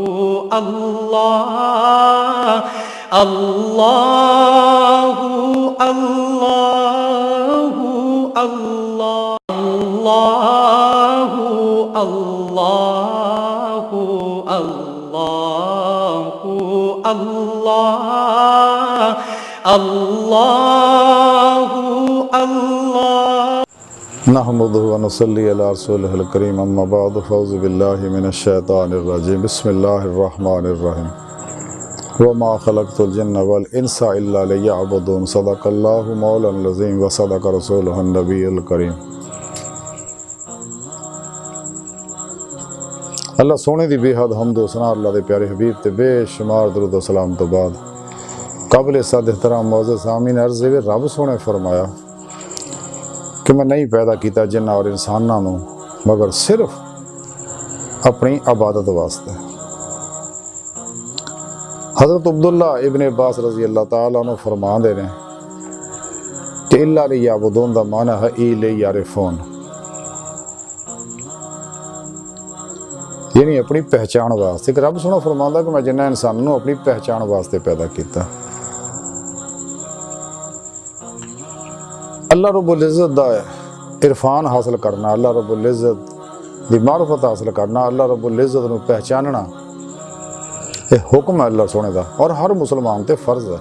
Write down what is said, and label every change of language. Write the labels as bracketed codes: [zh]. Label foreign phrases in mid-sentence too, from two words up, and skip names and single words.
[ar] الله الله الله الله الله الله الله الله الله نحمده ونصلي على رسوله الكريم أما بعد فأعوذ بالله من الشيطان الرجيم بسم الله الرحمن الرحيم وما خلقت الجن والإنس إلا ليعبدون صدق الله مولانا العظيم وصدق رسوله النبي الكريم. [pa] اللہ سوہنے دی بیحد حمد و ثنا اللہ دے پیارے حبیب تے بے شمار درود و سلام توں بعد قابل صد احترام موجود سامعین عرض ہے رب سوہنے فرمایا کہ میں نہیں پیدا کیا جناں اور انساناں کو مگر صرف اپنی عبادت واسطے. حضرت عبداللہ ابن عباس [ar] رضي الله تعالى عنه [pa] فرماتے ہیں کہ [ar] إلا ليعبدون [pa] دا معنی ہے ای لیعرفون، یعنی اپنی پہچان واسطے. کہ رب سوہنا فرماندا کہ میں جناں انساناں کو اپنی پہچان واسطے پیدا کیا. اللہ رب العزت دا عرفان حاصل کرنا، اللہ رب العزت دی معرفت حاصل کرنا، اللہ رب العزت نوں پہچاننا ایہہ حکم ہے اللہ سوہنے دا اور ہر مسلمان تے فرض ہے.